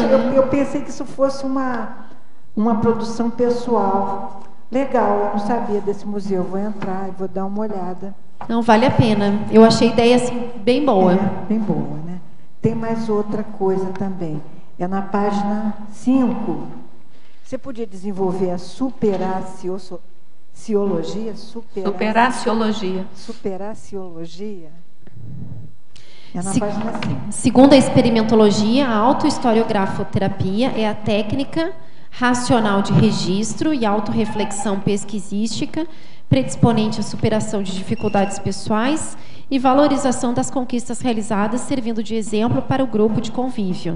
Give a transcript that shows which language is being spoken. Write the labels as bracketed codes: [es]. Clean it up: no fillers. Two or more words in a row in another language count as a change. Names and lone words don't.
[pt] Não, eu pensei que isso fosse uma produção pessoal. Legal, eu não sabia desse museu. Vou entrar e vou dar uma olhada. Não, vale a pena. Eu achei a ideia assim, bem boa. Bem boa, né? Tem mais outra coisa também. É na página 5. Você podia desenvolver a superaciologia? Superaciologia. Superaciologia. É na página 5. Segundo a experimentologia, a autohistoriografoterapia é a técnica racional de registro e autorreflexão pesquisística predisponente à superação de dificuldades pessoais e valorização das conquistas realizadas, servindo de exemplo para o grupo de convívio.